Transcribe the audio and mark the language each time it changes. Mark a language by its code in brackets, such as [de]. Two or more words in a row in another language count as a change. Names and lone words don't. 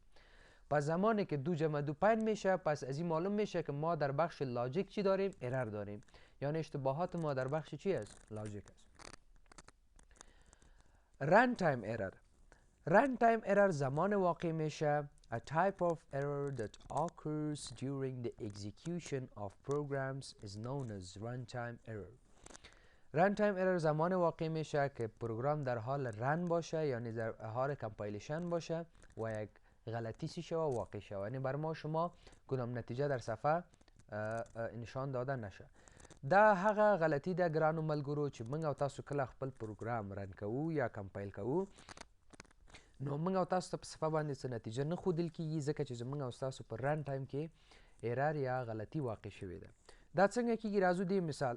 [fa] پس زمانی که 2 جمع 2 5 میشه، پس از این معلوم میشه که ما در بخش لاجیک چی داریم؟ ارر داریم، یعنی اشتباهات ما در بخش چی است؟ لاجیک است. [en] runtime error [fa] زمان واقع میشه. [en] A type of error that occurs during the execution of programs is known as runtime error. runtime error [fa] زمان واقع میشه که پروگرام در حال رن باشه، یعنی در حال کمپایلیشن باشه و یک غلطی سی شوه واقع شوه، یعنی بر ما شما کدام نتیجه در صفحه نشان داده نشه. [ps] دا هغه غلطی ده ګرانو ملګرو چې موږ او تاسو کله خپل پروګرام رن کوو یا کمپایل کوو، نو موږ او تاسو ته په صفحه باندې څه نتیجه نه ښودل کیږي، ځکه چې زموږ او تاسو په [en] run time [ps] کې ایرر یا غلطي واقع شوې ده. دا څنګه کیږي؟ راځو دې مثال.